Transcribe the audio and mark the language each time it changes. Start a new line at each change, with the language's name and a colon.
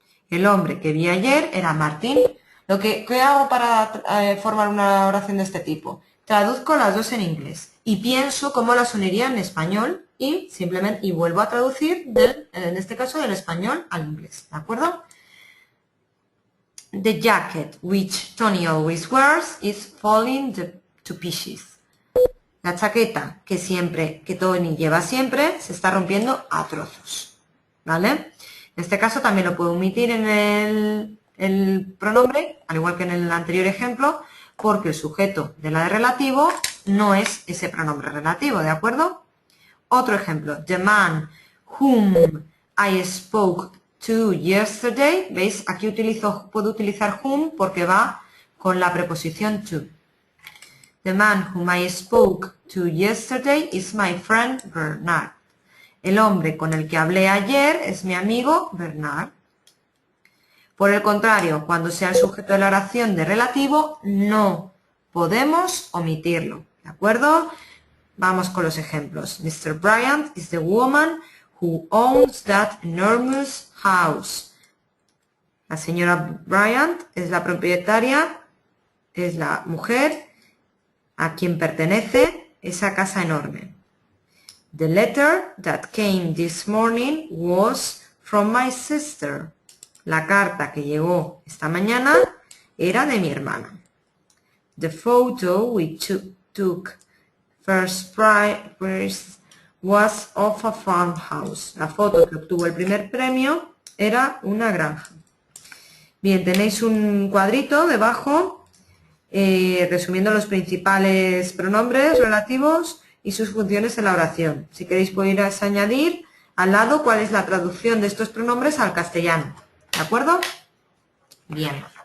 Spanish: El hombre que vi ayer era Martín. ¿Qué hago para formar una oración de este tipo? Traduzco las dos en inglés y pienso cómo las uniría en español y vuelvo a traducir en este caso del español al inglés, ¿de acuerdo?
English: The jacket which Tony always wears is falling to pieces.
Spanish: La chaqueta que Tony lleva siempre se está rompiendo a trozos, ¿vale? En este caso también lo puedo omitir en el pronombre, al igual que en el anterior ejemplo, porque el sujeto de la de relativo no es ese pronombre relativo, ¿de acuerdo? Otro ejemplo,
English: the man whom I spoke to yesterday,
Spanish: ¿veis? Aquí puedo utilizar whom porque va con la preposición to.
English: The man whom I spoke to yesterday is my friend Bernard.
Spanish: El hombre con el que hablé ayer es mi amigo Bernard. Por el contrario, cuando sea el sujeto de la oración de relativo, no podemos omitirlo, ¿de acuerdo? Vamos con los ejemplos. Mr.
English: Bryant is the woman who owns that enormous house.
Spanish: La señora Bryant es la propietaria, es la mujer a quien pertenece esa casa enorme.
English: The letter that came this morning was from my sister.
Spanish: La carta que llegó esta mañana era de mi hermana.
English: The photo we took first prize was of a farmhouse.
Spanish: La foto que obtuvo el primer premio era una granja. Bien, tenéis un cuadrito debajo resumiendo los principales pronombres relativos y sus funciones en la oración. Si queréis podéis añadir al lado cuál es la traducción de estos pronombres al castellano. ¿De acuerdo? Bien.